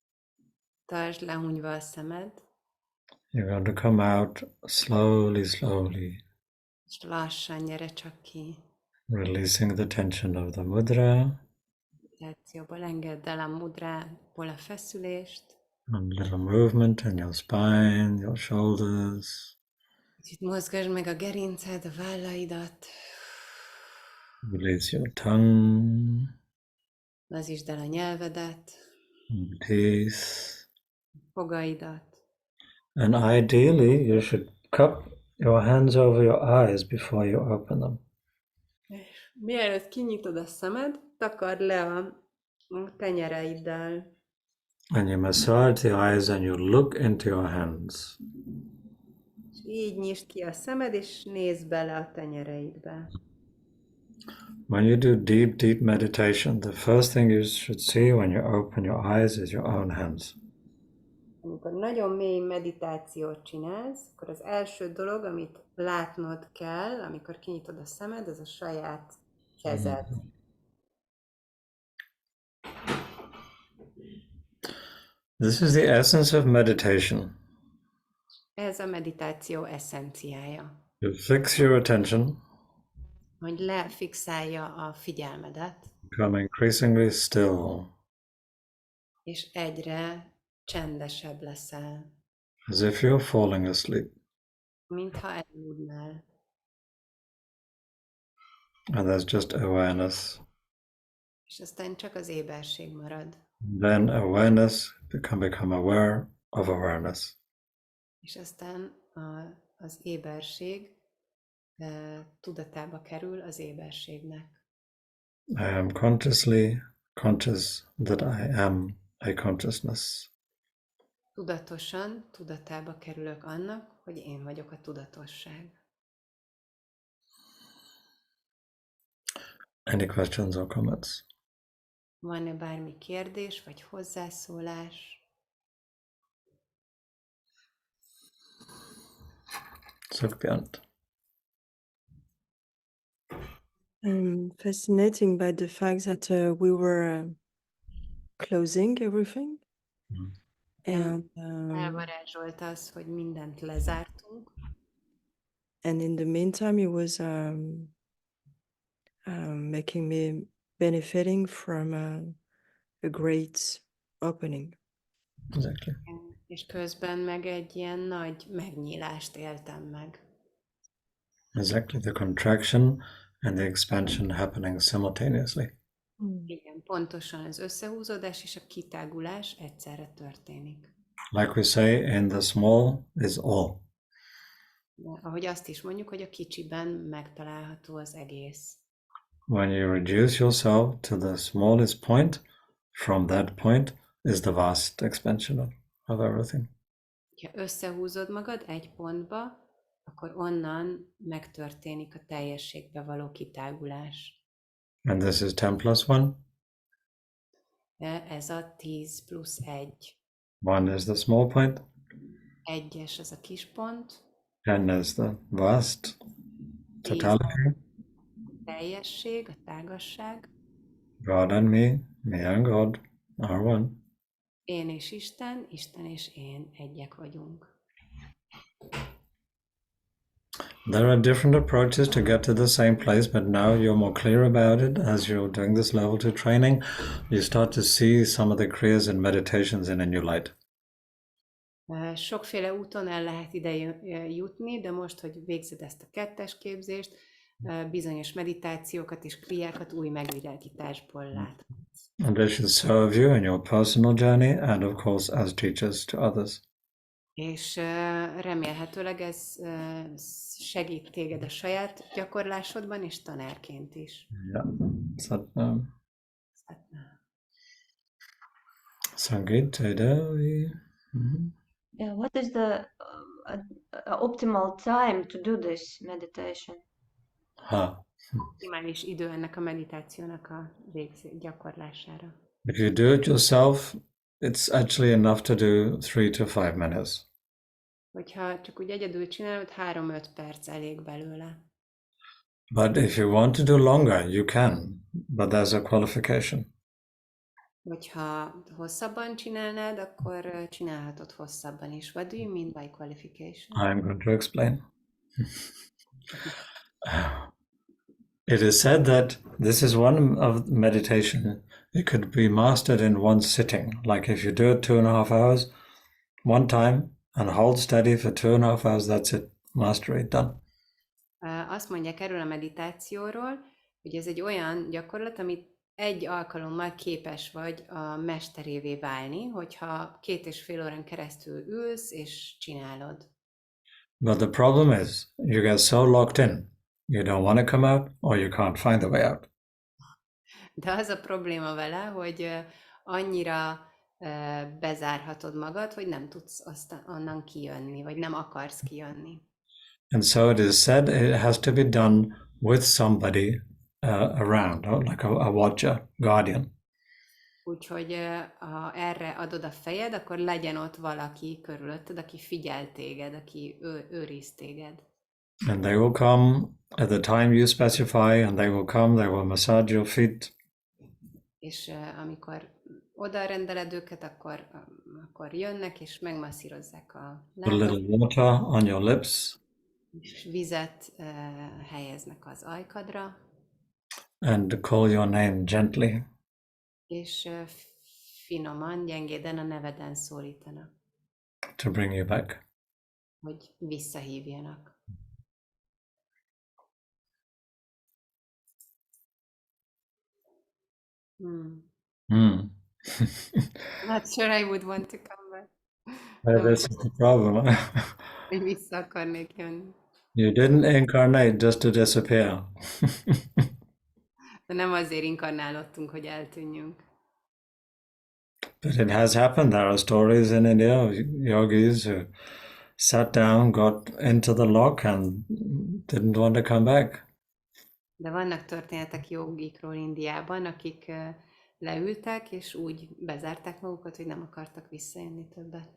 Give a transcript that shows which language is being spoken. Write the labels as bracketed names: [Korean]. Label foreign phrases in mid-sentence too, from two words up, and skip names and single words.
[Hungarian] Tartsd lehunyva a szemed, [English] You're going to come out slowly, slowly, [Hungarian] és lassan gyere csak ki. [English] releasing the tension of the mudra, [Hungarian] Meditációból engedd el a mudrából a feszülést, [English] and little movement in your spine, your shoulders. [Hungarian] kicsit mozgasd meg a gerinced, a vállaidat, [English] Release your tongue, [Hungarian] lazítsd el a nyelvedet, [English] and teeth. [Hungarian] fogaidat. [English] And ideally, you should cup your hands over your eyes before you open them. [Hungarian] És mielőtt kinyitod a szemed, takard le a tenyereiddel. [English] And you massage the eyes and you look into your hands. [Hungarian] És így nyisd ki a szemed, és nézd bele a tenyereidbe. [English] When you do deep, deep meditation, the first thing you should see when you open your eyes is your own hands. [Hungarian] Amikor nagyon mély meditációt csinálsz, akkor az első dolog, amit látnod kell, amikor kinyitod a szemed, az a saját kezed. [English] This is the essence of meditation. [Hungarian] Ez a meditáció eszenciája. [English] You fix your attention, [Hungarian] Hogy lefixálja a figyelmedet, [English] become increasingly still, [Hungarian] és egyre csendesebb leszel, [English] as if you're falling asleep. [Hungarian] mintha eluludnál. [English] And there's just awareness. [Hungarian] És aztán csak az éberség marad. [English] Then awareness can become aware of awareness. [Hungarian] És aztán az éberség tudatába kerül az éberségnek. [English] I am consciously conscious that I am a consciousness. [Hungarian] Tudatosan tudatába kerülök annak, hogy én vagyok a tudatosság. [English] Any questions or comments? [Hungarian] Van-e bármi kérdés vagy hozzászólás? Sukhbhyant. [English] I'm fascinating by the fact that we were closing everything. Mhm. And [Hungarian] Elvarázsolt az, hogy mindent lezártunk, [English] And in the meantime, he was making me benefiting from a great opening. Exactly. [Hungarian] És közben meg egy ilyen nagy megnyílást éltem meg. [English] Exactly. The contraction and the expansion happening simultaneously. [Hungarian] Igen, pontosan az összehúzódás és a kitágulás egyszerre történik. [English] Like we say, in the small is all. [Hungarian] De ahogy azt is mondjuk, hogy a kicsiben megtalálható az egész. [English] When you reduce yourself to the smallest point, from that point is the vast expansion of everything. [Hungarian] Ha összehúzod magad egy pontba, akkor onnan megtörténik a teljességbe való kitágulás. [English] And this is 10 plus 1. [Hungarian] De ez a 10 plusz 1. [English] 1 is the small point, [Hungarian] 1-es az a kis pont, [English] 10 is the vast [Hungarian] 10 [English] totality. [Hungarian] a teljesség, a tágasság, [English] God and me and God are one. [Hungarian] én és Isten, Isten és én egyek vagyunk. [English] There are different approaches to get to the same place, but now you're more clear about it as you're doing this level 2 training. You start to see some of the kriyas and meditations in a new light. [Hungarian] Sokféle úton el lehet ide jutni, de most, hogy végzed ezt a 2-es képzést, bizonyos meditációkat és kriákat új megvilágításból lát. [English] And this should serve you in your personal journey and of course as teachers to others. [Hungarian] És remélhetőleg ez segít téged a saját gyakorlásodban és tanárként is. [English] Yeah. Sangeet Devi. Yeah, what is the optimal time to do this meditation? [Hungarian] Optimális idő ennek a meditációnak a gyakorlására. [English] If you do it yourself, it's actually enough to do 3 to 5 minutes. [Hungarian] Hogyha csak úgy egyedül csinálod, 3-5 perc elég belőle. [English] But if you want to do longer, you can, but there's a qualification. [Hungarian] Hogyha hosszabban csinálnád, akkor csinálhatod hosszabban is. [English] What do you mean by qualification? I'm going to explain. It is said that this is one of meditation. It could be mastered in one sitting. Like if you do it 2.5 hours, one time, and hold steady for 2.5 hours, that's it. Mastery done. [Hungarian] Azt mondják erről a meditációról, hogy ez egy olyan gyakorlat, amit egy alkalommal képes vagy a mesterévé válni, hogyha 2,5 órán keresztül ülsz és csinálod. [English] But the problem is, you get so locked in, you don't want to come out, or you can't find the way out. [Hungarian] De az a probléma vele, hogy annyira bezárhatod magad, hogy nem tudsz onnan kijönni, vagy nem akarsz kijönni. [English] And so it is said it has to be done with somebody around, like a watcher, guardian. [Hungarian] Úgyhogy ha erre adod a fejed, akkor legyen ott valaki körülötted, aki figyel téged, aki őriz téged. [English] And they will come at the time you specify, and they will massage your feet. [Hungarian] És amikor oda rendeled őket, akkor jönnek, és megmasszírozzák a [English] Put a little water on your lips. [Hungarian] És vizet helyeznek az ajkadra. [English] And call your name gently. [Hungarian] És finoman, gyengéden a neveden szólítanak. [English] To bring you back. [Hungarian] Hogy visszahívjanak. [English] Not sure I would want to come back. This is the problem. [Hungarian] Hogy vissza akarnék jönni. [English] You didn't incarnate just to disappear. [Hungarian] De nem azért inkarnálódtunk, hogy eltűnjünk. [English] But it has happened. There are stories in India of yogis who sat down, got into the lock and didn't want to come back. [Hungarian] De vannak történetek jogikról Indiában, akik leültek, és úgy bezárták magukat, hogy nem akartak visszajönni többet.